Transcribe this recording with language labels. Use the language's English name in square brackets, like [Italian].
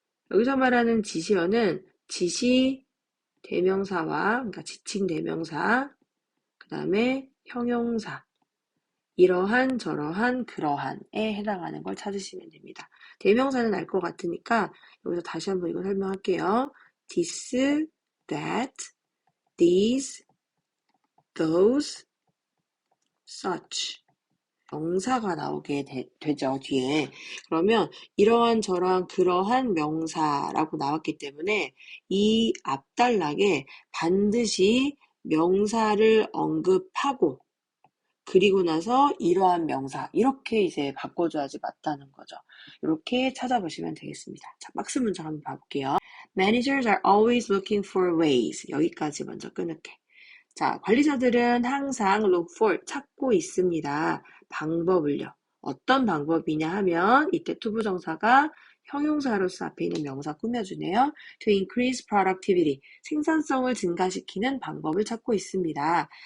[Korean] 여기서 말하는 지시어는 지시 대명사와, 그러니까 지칭 대명사, 그 다음에 형용사, 이러한, 저러한, 그러한에 해당하는 걸 찾으시면 됩니다. 대명사는 알 것 같으니까 여기서 다시 한번 이거 설명할게요. [English] this, that, these, those, such. [Korean] 명사가 나오게 되죠, 뒤에. 그러면 이러한, 저러한, 그러한 명사라고 나왔기 때문에 이 앞단락에 반드시 명사를 언급하고 그리고 나서 이러한 명사 이렇게 이제 바꿔줘야지 맞다는 거죠. 이렇게 찾아보시면 되겠습니다. 자, 박스 문장 한번 봐볼게요. [English] Managers are always looking for ways. [Korean] 여기까지 먼저 끊을게. 자, 관리자들은 항상 [English] look for, [Korean] 찾고 있습니다. 방법을요. 어떤 방법이냐 하면 이때 투부정사가 형용사로서 앞에 있는 명사 꾸며주네요. [English] To increase productivity, [Korean] 생산성을 증가시키는 방법을 찾고 있습니다.